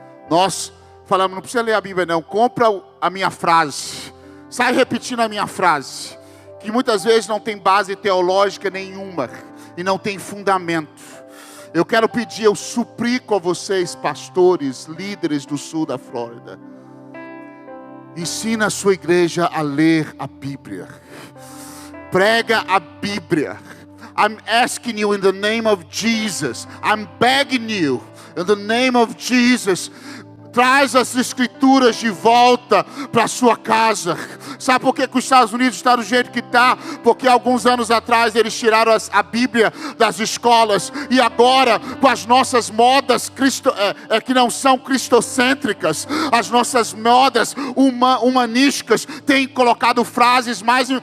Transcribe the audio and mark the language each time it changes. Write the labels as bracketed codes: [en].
[pt] Nós falamos, não precisa ler a Bíblia não, compra a minha frase, sai repetindo a minha frase, que muitas vezes não tem base teológica nenhuma e não tem fundamento. Eu quero pedir, eu suplico a vocês, pastores, líderes do sul da Flórida, ensina a sua igreja a ler a Bíblia. Prega a Bíblia. [en] I'm asking you in the name of Jesus. I'm begging you in the name of Jesus. [pt] Traz as escrituras de volta para a sua casa. Sabe por que os Estados Unidos está do jeito que está? Porque alguns anos atrás eles tiraram a Bíblia das escolas. E agora, com as nossas modas que não são cristocêntricas, as nossas modas humanísticas têm colocado frases mais...